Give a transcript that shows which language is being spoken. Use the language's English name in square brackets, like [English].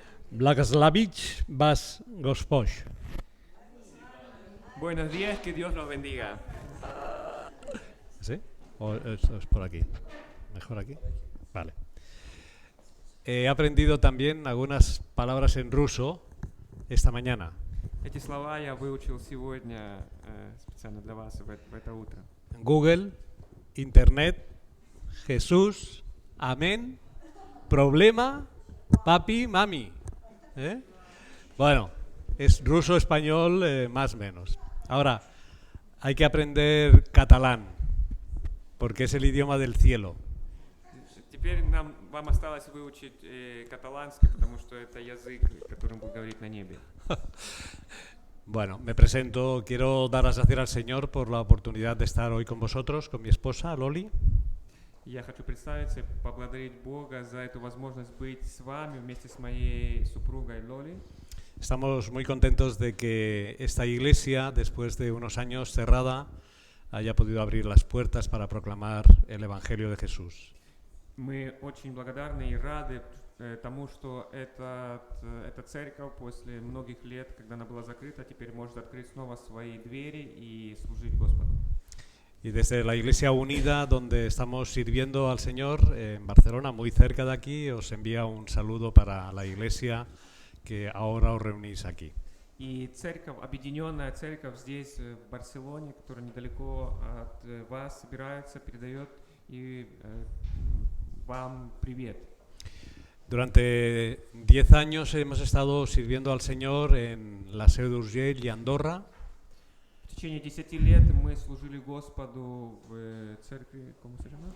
[Russian] Благословить вас Господь. [Spanish] Buenos días, que Dios los bendiga. ¿Sí? ¿O es por aquí? ¿Mejor aquí? Vale. He aprendido también algunas palabras en ruso esta mañana. [Russian] Эти слова я выучил сегодня специально для вас в это утро. [Spanish] Google, Internet, Jesús, amén, problema, papi, mami. ¿Eh? Bueno, es ruso-español más o menos. Ahora, hay que aprender catalán, porque es el idioma del cielo. [Russian] Теперь вам осталось выучить каталанский, потому что это язык, которым Бог говорит на небе. [Spanish] Bueno, me presento. Quiero dar las gracias al Señor por la oportunidad de estar hoy con vosotros, con mi esposa, Loli. [Russian] Я хочу представиться, поблагодарить Бога за эту возможность быть с вами вместе с моей супругой Лоли. [Spanish] Estamos muy contentos de que esta iglesia, después de unos años cerrada, haya podido abrir las puertas para proclamar el Evangelio de Jesús. [Russian] Мы очень благодарны и рады тому, что эта церковь после многих лет, когда она была закрыта, теперь может открыть снова свои двери и служить Господу. [Spanish] Y desde la Iglesia Unida, donde estamos sirviendo al Señor, en Barcelona, muy cerca de aquí, os envía un saludo para la iglesia que ahora os reunís aquí. [Russian] И церковь, объединенная церковь здесь, в Барселоне, которая недалеко от вас собирается, передает и вам привет. [Spanish] Durante 10 años hemos estado sirviendo al Señor en la Seu d'Urgell y Andorra. [Russian] В течение 10 лет мы служили Господу в церкви, [Spanish] ¿cómo se llama?